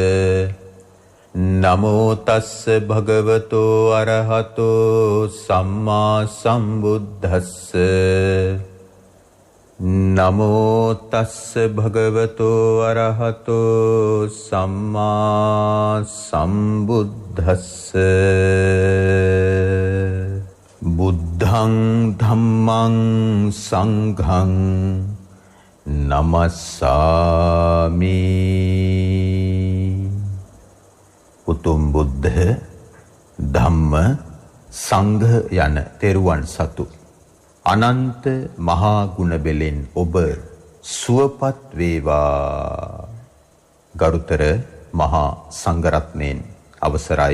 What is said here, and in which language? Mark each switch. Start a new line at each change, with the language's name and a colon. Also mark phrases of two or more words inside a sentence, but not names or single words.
Pali: නමෝ තස්ස භගවතෝ අරහතෝ සම්මා සම්බුද්දස්ස නමෝ තස්ස භගවතෝ අරහතෝ සම්මා සම්බුද්දස්ස බුද්ධං ධම්මං සංඝං නමස්සාමි.
Sinhala: උතුම් බුද්ධ ධම්ම සංඝ යන තෙරුවන් සතු අනන්ත මහා ගුණ බෙලෙන් ඔබ සුවපත් වේවා. ගරුතර මහා සංඝරත්නයන් අවසරයි.